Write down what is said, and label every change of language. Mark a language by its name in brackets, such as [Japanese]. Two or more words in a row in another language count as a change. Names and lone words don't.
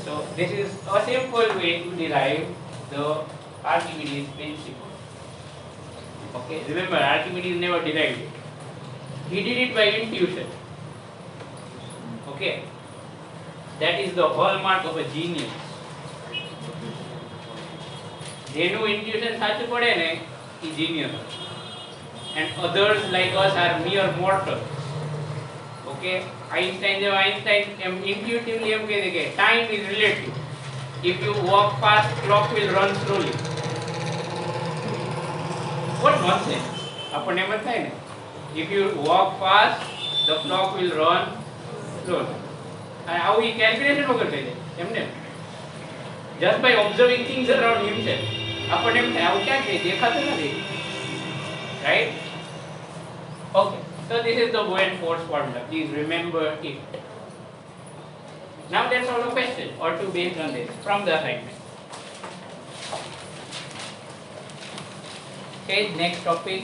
[English] So this is a simple way to derive the Archimedes principle. Okay, remember Archimedes never derived it. He did it by intuition. Okay, that is the hallmark of a genius. [Gujarati] જેનું intuition સાચું પડે ને એ genius. [English] And others like us are mere mortals. Okay, Einstein intuitively [Gujarati] એમ કહે છે કે [English] time is relative. If you walk fast, clock will run slowly. What nonsense? [Gujarati] આપણને એમ જ થાય ને. [English] If you walk fast, the clock will run slowly. [Gujarati] અને આવું એ કેલ્ક્યુલેશન વગર કહી દે એમને. [English] Just by observing things around himself. [Gujarati] આપણને એમ થાય આવું ક્યાં કહે દેખાતું નથી. [English] Right? Okay. So this is the Bowen force formula. Please remember it. Now let's solve a question or two based on this from the assignment. Okay, next topic.